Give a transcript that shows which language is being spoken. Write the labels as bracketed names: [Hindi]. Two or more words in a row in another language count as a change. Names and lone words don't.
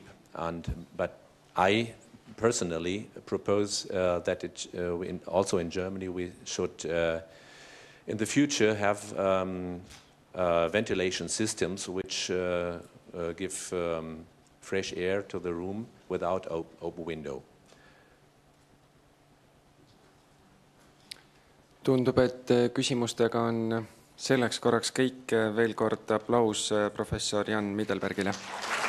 [English] But I personally propose that also in Germany we should, in the future, have ventilation systems which give fresh air to the room without open window. [Estonian] Tundub, et küsimustega on selleks korraks kõik. Veel kord aplaus professor Jan Middelbergile.